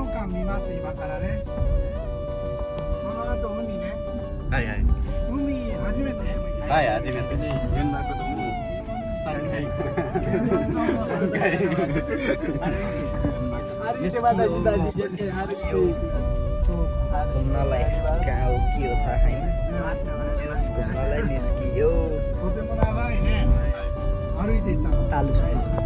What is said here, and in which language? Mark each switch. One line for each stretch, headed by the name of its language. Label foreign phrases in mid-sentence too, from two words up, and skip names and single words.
Japanese: 見ます、今からね。この後海ね。はいはい。海初めて。はい、初めて。こんなことも3回。3 回。
Nepali: घुम्नलाई कहाँ हो के हो थाहा छैन जस घुम्नलाई निस्कियो
Japanese: とても長いね。歩いていったの。
Nepali: तालु छ